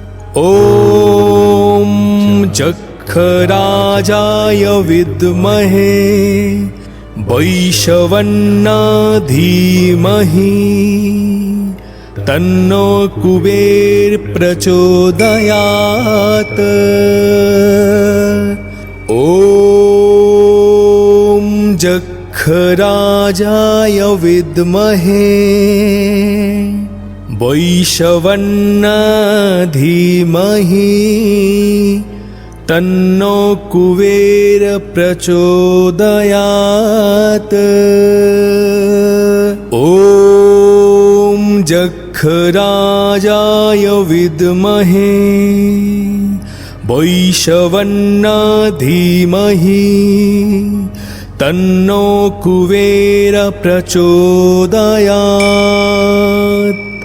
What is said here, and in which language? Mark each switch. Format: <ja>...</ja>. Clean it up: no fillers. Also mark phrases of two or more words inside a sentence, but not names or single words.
<sa>ওম যক্ষরাজায় বিদ্মহে বৈশবন্যায় ধীমহি তন্নো কুবের প্রচোদয়াৎ। ওম যক্ষরাজায় বিদ্মহে বৈশবন্যায় ধীমহি तन्नो कुबेर प्रचोदयात्। ॐ जक्षराजाय विद्महे वैश्रवणाय धीमहि तन्नो कुबेर प्रचोदयात्।</sa>